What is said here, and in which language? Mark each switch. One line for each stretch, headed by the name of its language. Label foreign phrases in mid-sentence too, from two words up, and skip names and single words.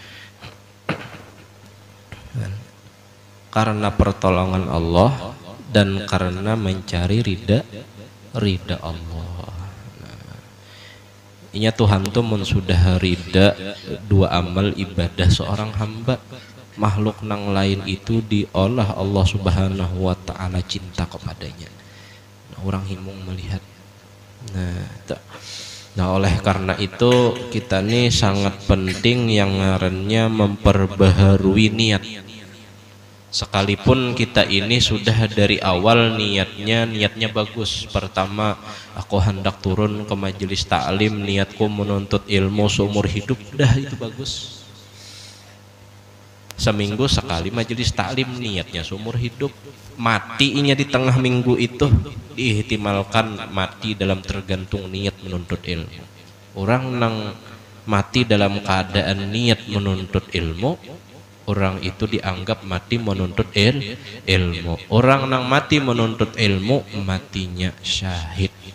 Indonesian: Karena pertolongan Allah dan karena mencari ridha Allah.
Banjar: Inya Tuhan tuh mun sudah rida dua amal ibadah seorang hamba, makhluk nang lain itu diolah
Arabic: الله سبحانه وتعالى
Banjar: cinta kepadanya. Nah, orang himung melihat. Nah, oleh karena itu kita nih sangat penting yang ngarannya memperbaharui niat.
Indonesian: Sekalipun kita ini sudah dari awal niatnya bagus. Pertama, aku hendak turun ke majelis taklim, niatku menuntut ilmu seumur hidup, dah itu bagus. Seminggu sekali majelis taklim, niatnya seumur hidup. Matinya di tengah minggu itu diihtimalkan mati dalam tergantung niat menuntut ilmu. Orang nang mati dalam keadaan niat menuntut ilmu, orang itu dianggap mati menuntut ilmu. Orang nang mati menuntut ilmu matinya syahid.